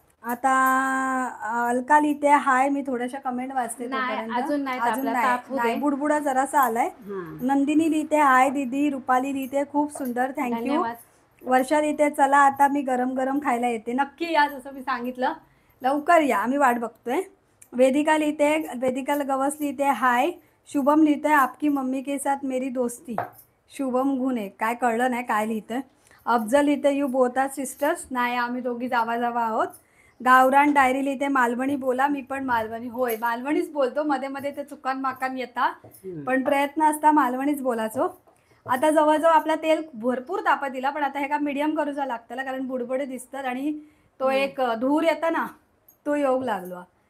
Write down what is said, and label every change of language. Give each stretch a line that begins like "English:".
Marathi: आता अलका लिहिते हाय, मी थोड्याशा कमेंट वाचते तोपर्यंत. अजून तापू नाही, दे. बुडबुडा जरासा आलाय. नंदिनी लिहिते हाय दीदी. रुपाली लिहिते खूप सुंदर, थँक्यू. धन्यवाद. वर्षा लिहिते चला आता मी गरम खायला येते. नक्की या, जसं मी सांगितलं लवकर या, आम्ही वाट बघतोय. वेदिका गवस लिहिते हाय.
Hindi: शुभम
Marathi: लिहिते
Hindi: आपकी मम्मी के साथ मेरी दोस्ती.
Marathi: शुभम गुणे, काय कळलं नाही काय लिहितंय. अफजल लिहिते
English: You both are sisters.
Marathi: नाही, आम्ही दोघी जावा आहोत. गावरान डायरी लिहिते मालवणी बोला. मी पण मालवणी, होय मालवणीच बोलतो. मध्ये ते चुकान माकान येता, पण प्रयत्न असता मालवणीच बोलायचो. आता जवळजवळ आपला तेल भरपूर तापत दिला, पण आता हे का मीडियम करूचा लागतं ना, कारण बुडबुडे दिसतात आणि तो एक धूर येतं ना, तो योग लागलो.